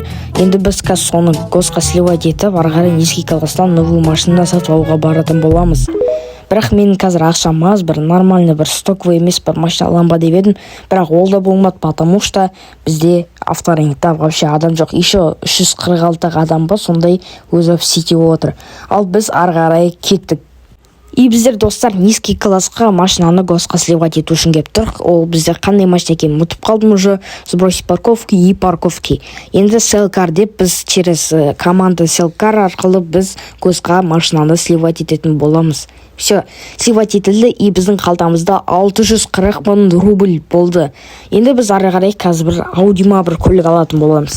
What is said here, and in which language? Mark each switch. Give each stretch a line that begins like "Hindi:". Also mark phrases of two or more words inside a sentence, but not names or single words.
Kazakh: Енді біз қазір соны госқа сливать етіп, ары қарай несколько қаласынан
Russian: новый машина
Kazakh: сатып алуға баратын боламыз. Бірақ менің қазір ақшам аз, бір нормальный, бір стоковый емес бір машина аламын ба деп едім, бірақ ол да болмады,
Russian: потому что
Kazakh: бізде авторынкта вообще адам жоқ. Еще 346 адам ба, сондай өзі
Russian: в сети
Kazakh: отыр. Ал біз ары қарай кеттік. И біздер, достар, низкий классқа машинаны госқа сливать ету үшін кеп тұр. Ол біздер қандай машина екенін ұмытып қалдым уже.
Russian: Сбросить парковки и парковки.
Kazakh: Енді селкар деп біз через команда селкар арқылы біз госқа машинаны сливать ететін боламыз. Все, сливать етілді, и біздің қалтамызда 640 мың рубль болды. Енді біз ары қарай қазір бір аудима бір көлік алатын боламыз.